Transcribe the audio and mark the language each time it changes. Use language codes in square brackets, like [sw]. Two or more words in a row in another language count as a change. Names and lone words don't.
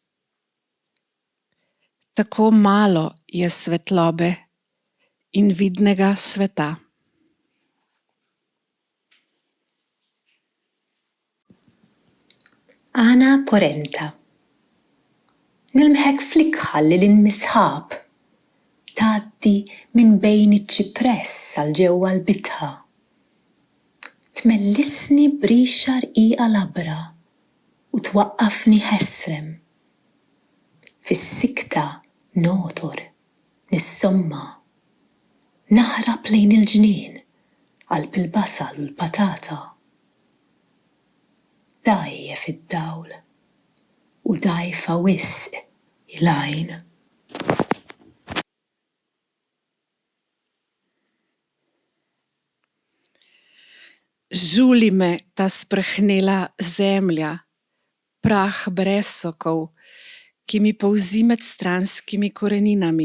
[sl] Tako malo je svetlobe in vidnega sveta. Ana Porenta. [mt] Nilmħek flikħalli l-inmisħab. Taddi minn bejn iċ-ċipress għal ġewwa l-bitħa. Tmellisni b'rixa rqiqa labra u twaqqafni ħesrem. Fis-sikta notor, nissomma, naħrab lejn il-ġnien qalb il-basal u l-patata. Dajje fid-dawl u dajfa wisq il-għajn. [sl] Žuli me ta sprhnela zemlja, prah brez sokov, ki mi polzi med stranskimi koreninami.